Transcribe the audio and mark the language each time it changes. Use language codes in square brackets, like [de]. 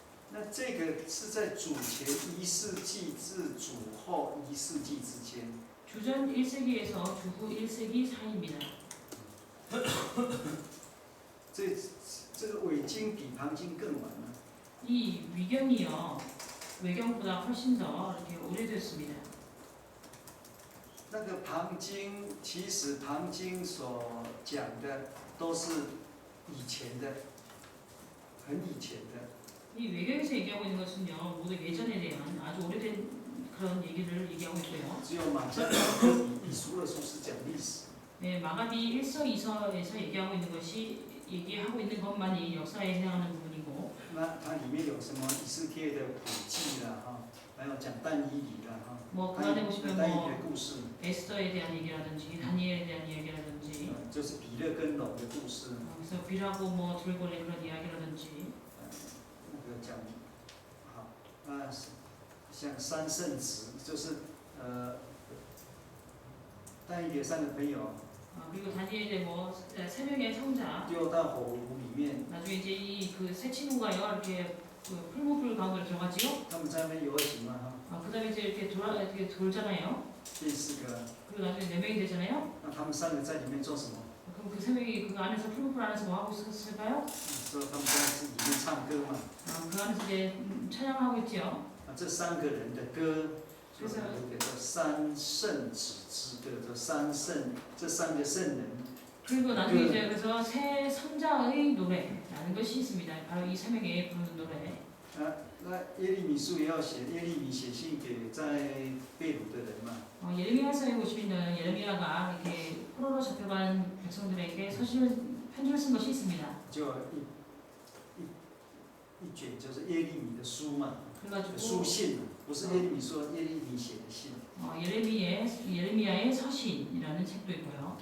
[zh] 那这个是在主前1世纪至主后1世纪之间。 [ko] 주전 1세기에서 주후 1세기 사이입니다. [zh] 这个伪经比旁经更晚了。 [ko] 이 위경이요. 외경보다 훨씬 더 이렇게 오래됐습니다. [zh] 那个旁经，其实旁经所讲的都是以前的，很以前的。 [ko] 이 외경에서 얘기하고 있는 것은요. 모두 예전에 대한 아주 오래된 그런 얘기를 얘기하고 있고요. [zh] 只有马加比以书二书是讲历史。 [ko] 네, 마가비 1서 2서에서 얘기하고 있는 것이 얘기하고 있는 것만이 역사에 해당하는 부분이고. [zh] 那它里面有什么以斯帖的古迹啦，哈，还有讲但以理啦，哈， [ko] 뭐 그 안에 보시면 [zh] 但以理 [ko] 뭐 [zh] 的故事， [ko] 에스더에 대한 얘기라든지 다니엘에 대한 얘기라든지 [zh] 就是比勒跟龙的故事， [ko] 그래서 비라고 뭐 들고는 그런 이야기라든지 [zh] 那个讲，好，像三圣子，就是但以理三个朋友 [ko] 그리고 다니엘의 뭐 세 명의 성자 [zh] 丢到火炉里面， [ko] 나중에 이제 이 그 세 친구가요 이렇게 그 풀무불 가운데로 들어갔지요. [zh] 他们在那边游行嘛，哈， [ko] 그다음에 이제 이렇게 이렇게 돌잖아요. [zh] 变4个， [ko] 그리고 나중에 네 명이 되잖아요. [zh] 那他们3个在里面做什么？ [ko] 그럼 그 세 명이 그 안에서 풀무불 안에서 뭐 하고 있었을까요? [zh] 说他们在里面唱歌嘛， [ko] 그 안에서 이제 찬양하고 있지요. [zh] 这3个人的歌。就是有一个叫三圣子之歌，这3个圣人。 [ko] 그리고 나중에 이제 그래서 세 성자의 노래라는 것이 있습니다. 바로 이 세 명이 부르는 노래. [zh] 那耶利米书也要写，耶利米写信给在被掳的人嘛。 [ko] 예레미야서에 보시면 예레미야가 이렇게 포로로 잡혀간 백성들에게 편지를 쓴 것이 있습니다. [zh] 就一卷就是耶利米的书嘛， [ko] 그래가지고 [zh] 书信嘛，不是耶利米说耶利米写的信。 [ko] 예레미야의 서신이라는 책도 있고요.